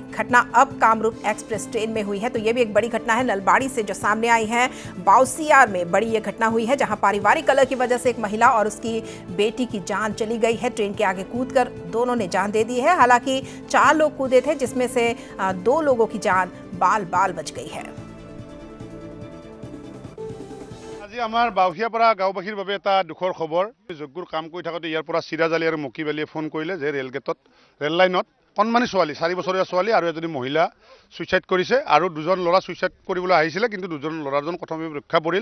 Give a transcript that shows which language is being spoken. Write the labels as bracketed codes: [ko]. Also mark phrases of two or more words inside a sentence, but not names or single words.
[hi] घटना अब कामरूप एक्सप्रेस ट्रेन में हुई है। तो ये भी एक बड़ी घटना है नलबाड़ी से जो सामने आई है। बाउसियार में बड़ी ये घटना हुई है, जहां पारिवारिक कलह की वजह से एक महिला और उसकी बेटी की जान चली गई है। ट्रेन के आगे कूदकर दोनों ने जान दे दी है। हालांकि 4 लोग कूदे थे, जिसमें से 2 लोगों की जान बाल बाल बच गई है। [as] আজি আমাৰ বাউসিয়াৰ পৰা গাঁওবাসীৰ বাবে এটা দুখৰ খবৰ। যজ্ঞৰ কাম কৰি থাকোঁতে ইয়াৰ পৰা চিৰাজ আলী আৰু মকিব আলীয়ে ফোন কৰিলে যে ৰেল লাইনত কণমানি ছোৱালী 4 বছৰীয়া ছোৱালী আৰু এজনী মহিলা সুইচাইড কৰিছে আৰু 2জন ল'ৰা সুইচাইড কৰিবলৈ আহিছিলে, কিন্তু 2জন ল'ৰাজন প্ৰথমে ৰক্ষা পৰিল।